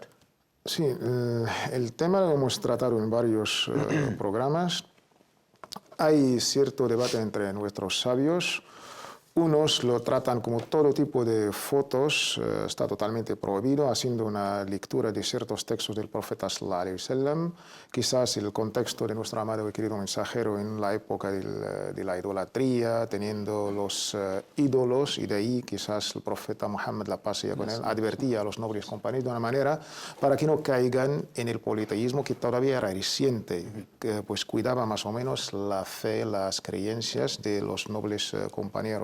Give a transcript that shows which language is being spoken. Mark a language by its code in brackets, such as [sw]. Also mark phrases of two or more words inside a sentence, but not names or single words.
[es] Sí, el tema lo hemos tratado en varios programas. Hay cierto debate entre nuestros sabios. Unos lo tratan como todo tipo de fotos, está totalmente prohibido, haciendo una lectura de ciertos textos del profeta [ar] صلى الله عليه [es] wasallam, quizás el contexto de nuestro amado y querido mensajero en la época de la idolatría, teniendo los ídolos, y de ahí quizás el profeta Muhammad, la paz sea con él, advertía a los nobles compañeros de una manera para que no caigan en el politeísmo, que todavía era reciente, que pues cuidaba más o menos la fe, las creencias de los nobles compañeros.